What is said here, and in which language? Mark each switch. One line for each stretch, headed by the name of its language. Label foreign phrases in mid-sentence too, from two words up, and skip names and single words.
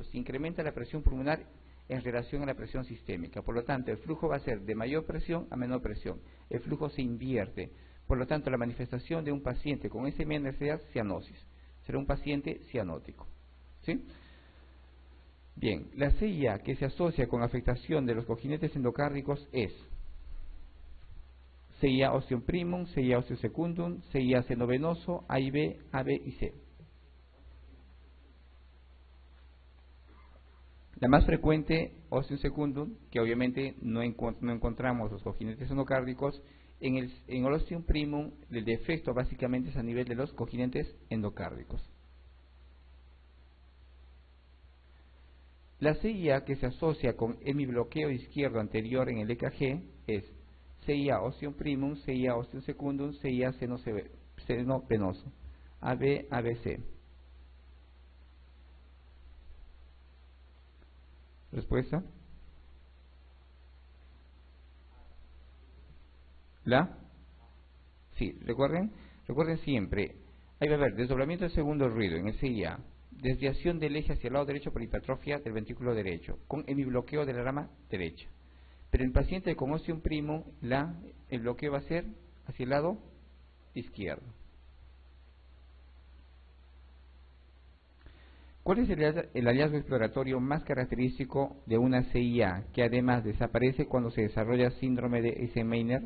Spanish: Se incrementa la presión pulmonar en relación a la presión sistémica. Por lo tanto, el flujo va a ser de mayor presión a menor presión. El flujo se invierte. Por lo tanto, la manifestación de un paciente con SMA será cianosis. Será un paciente cianótico. ¿Sí? Bien, la CIA que se asocia con afectación de los cojinetes endocárdicos es CIA
Latin: ostium primum,
Spanish: CIA
Latin: ostium secundum,
Spanish: CIA seno venoso, A y B, AB y C. La más frecuente,
Latin: ostium secundum,
Spanish: que obviamente no encontramos los cojinetes endocárdicos. En el
Latin: ostium primum,
Spanish: el defecto básicamente es a nivel de los cojinetes endocárdicos. La CIA que se asocia con hemibloqueo izquierdo anterior en el EKG es CIA
Latin: ostium primum,
Spanish: CIA
Latin: ostium secundum,
Spanish: CIA seno venoso, AB, ABC. ¿Respuesta? Sí, recuerden siempre, ahí va a haber desdoblamiento del segundo ruido en el CIA, desviación del eje hacia el lado derecho por hipertrofia del ventrículo derecho, con hemibloqueo de la rama derecha. Pero en paciente con
Latin: ostium primum,
Spanish: el bloqueo va a ser hacia el lado izquierdo. ¿Cuál es el hallazgo exploratorio más característico de una CIA que además desaparece cuando se desarrolla síndrome de Eisenmenger?